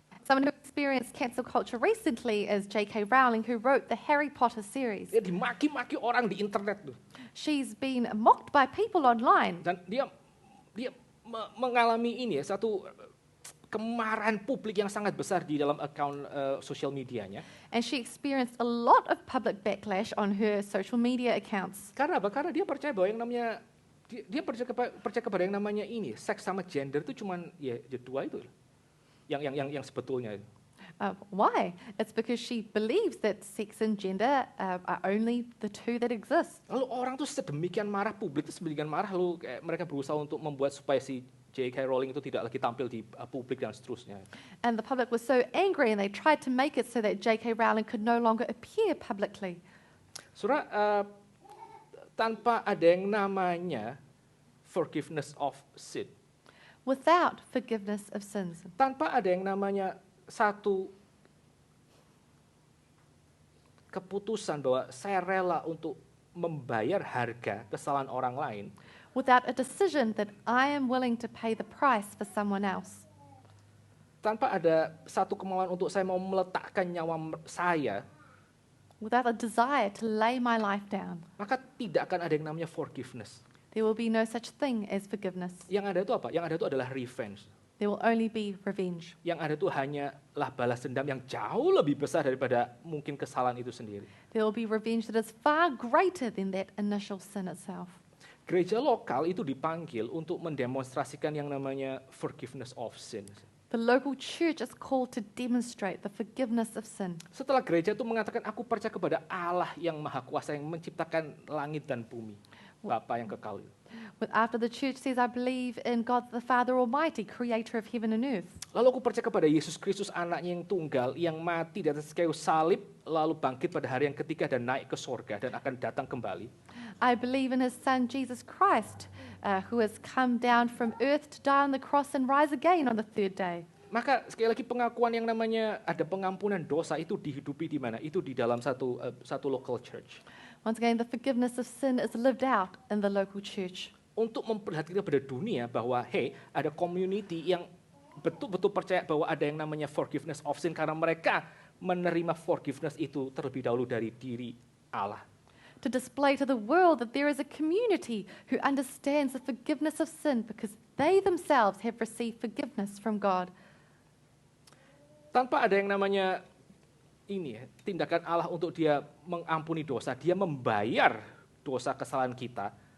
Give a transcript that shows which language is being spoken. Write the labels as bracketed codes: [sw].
[en] Someone who experienced cancel culture recently is J.K. Rowling, who wrote the Harry Potter series. [id] Dia dimaki-maki orang di internet tuh. [en] She's been mocked by people online. [id] Dan dia mengalami ini ya, satu kemarahan publik yang sangat besar di dalam akun sosial medianya. [en] And she experienced a lot of public backlash on her social media accounts. [id] Karena apa? Karena dia percaya bahwa yang namanya dia percaya kepada yang namanya ini, seks sama gender itu cuman ya dua itu. Yang sebetulnya. [en] Why? It's because she believes that sex and gender are only the two that exist. [id] Lalu orang tuh sedemikian marah, publik itu sedemikian marah, lalu kayak mereka berusaha untuk membuat supaya si J.K. Rowling itu tidak lagi tampil di publik dan seterusnya. [en] And the public was so angry and they tried to make it so that J.K. Rowling could no longer appear publicly. [id] Saudara, tanpa ada yang namanya [en] forgiveness of sin, Without forgiveness of sins, [id] tanpa ada yang namanya satu keputusan bahwa saya rela untuk membayar harga kesalahan orang lain, [en] without a decision that I am willing to pay the price for someone else, [id] tanpa ada satu kemauan untuk saya mau meletakkan nyawa saya, [en] without a desire to lay my life down, [id] maka tidak akan ada yang namanya forgiveness. [en] there will be no such thing as forgiveness. [id] Yang ada itu apa? Yang ada itu adalah revenge. [en] There will only be revenge. [id] Yang ada itu hanyalah balas dendam yang jauh lebih besar daripada mungkin kesalahan itu sendiri. [en] There will be revenge that is far greater than that initial sin itself. [id] Gereja lokal itu dipanggil untuk mendemonstrasikan yang namanya [en] forgiveness of sin. The local church is called to demonstrate the forgiveness of sin. [id] Setelah gereja itu mengatakan, aku percaya kepada Allah yang maha kuasa yang menciptakan langit dan bumi, Bapa yang kekal. [en] But after the church says, I believe in God the Father Almighty, creator of heaven and earth. [id] Lalu aku percaya kepada Yesus Kristus, anaknya yang tunggal, yang mati di atas kayu salib, lalu bangkit pada hari yang ketiga dan naik ke sorga dan akan datang kembali. [en] I believe in his son Jesus Christ, who has come down from earth to die on the cross and rise again on the third day. [id] Maka sekali lagi pengakuan yang namanya ada pengampunan dosa itu dihidupi di mana? Itu di dalam satu [en] local church. Once again, the forgiveness of sin is lived out in the local church. [id] Untuk memperlihatkan kepada dunia bahwa ada community yang betul-betul percaya bahwa ada yang namanya [en] forgiveness of sin [id] karena mereka menerima forgiveness itu terlebih dahulu dari diri Allah. [en] To display to the world that there is a community who understands the forgiveness of sin because they themselves have received forgiveness from God. [id] Tanpa ada yang namanya tindakan Allah untuk dia mengampuni dosa, dia membayar dosa kesalahan kita.